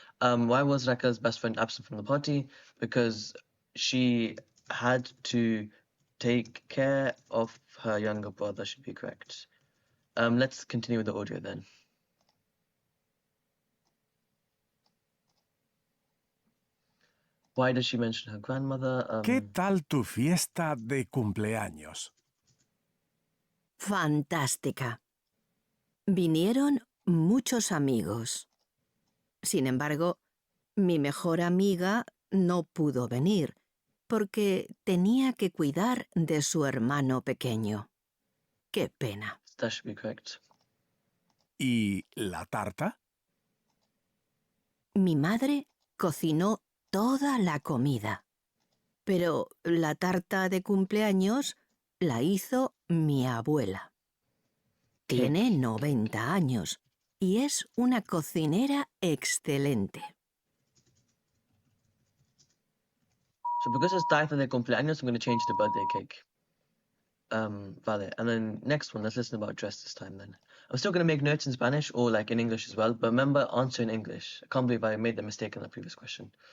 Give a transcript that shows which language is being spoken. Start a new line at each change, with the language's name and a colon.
English: Why was Raquel's best friend absent from the party? Because she had to take care of her younger brother, should be correct. Let's continue with the audio then. Why does she mention her grandmother?
Spanish: ¿Qué tal tu fiesta de cumpleaños? Fantástica. Vinieron muchos amigos. Sin embargo, mi mejor amiga no pudo venir porque tenía que cuidar de su hermano pequeño. ¡Qué pena!
English: That should be correct.
Spanish: ¿Y la tarta? Mi madre cocinó toda la comida, pero la tarta de cumpleaños la hizo mi abuela. Tiene 90 años y es una cocinera excelente.
English: So because it's
Spanish: tarta de cumpleaños,
English: I'm going to change to birthday cake. Vale. And then next one, let's listen about dress this time then. I'm still going to make notes in Spanish or like in English as well, but remember, answer in English. I can't believe I made the mistake in the previous question.